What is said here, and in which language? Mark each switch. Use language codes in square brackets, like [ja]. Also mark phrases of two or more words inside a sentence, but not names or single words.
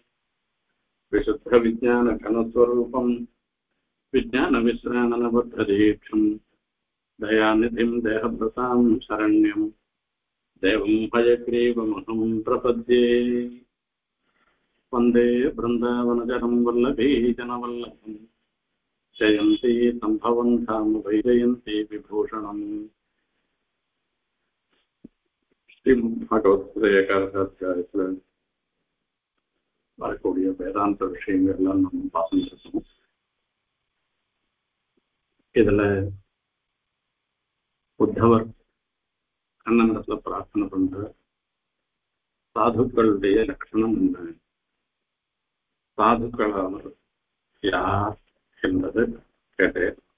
[sa] विशुद्धविज्ञानघनस्वरूपं विज्ञानविश्राणनबद्धदीक्षं दयानिधिं देहभृतां शरण्यं देवं हयग्रीवमहं प्रपद्ये। वन्दे बृन्दावनचरं वल्लभीजनवल्लभं जयन्ती सम्भवं धाम वैजयन्ती विभूषणम्। [ta] ஸ்ரீமத்பாகவத்கீதை வரக்கூடிய வேதாந்த விஷயங்கள்லாம் நம்ம பார்த்துட்டு இருக்கோம். இதுல உத்தவர் கண்ணனிடத்துல பிரார்த்தனை பண்ற சாதுக்களுடைய லட்சணம் என்ன, சாதுக்களான யார் என்பது கேட்டேன்.